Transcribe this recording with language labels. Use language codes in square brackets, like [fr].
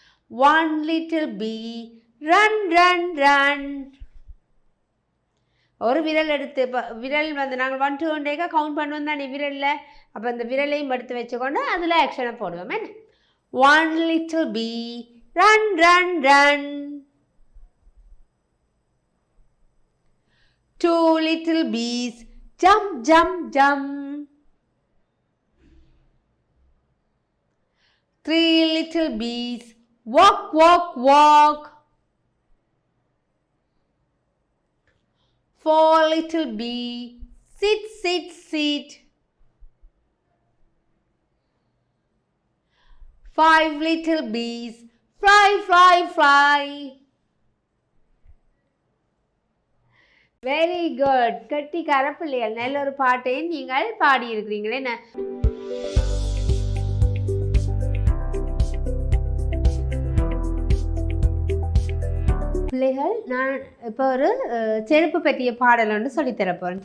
[en] One little bee, run, run, run. [ta] ஒரு விரல் எடுத்து விரல் வந்து நாங்கள் 1 2 1 கவுண்ட் பண்ணுவோம் தானே விரலில். அப்போ அந்த விரலையும் எடுத்து வச்சுக்கொண்டு அதில் ஆக்ஷனை போடுவோம். என்ன? [en] One little bee, run, run, run. Two little bees, jump, jump, jump. Three little bees, walk, walk, walk. Four little bee, sit, sit, sit. Five little bees, fly, fly, fly. Very good. [ta] Kattikkara பிள்ளைகள் நல்ல ஒரு பாட்டையும் நீங்கள் பாடியிருக்கிறீங்களே. என்ன பிள்ளைகள், நான் இப்போ ஒரு செருப்பு பற்றிய பாடல் ஒன்று சொல்லித்தரப்போகிறேன்.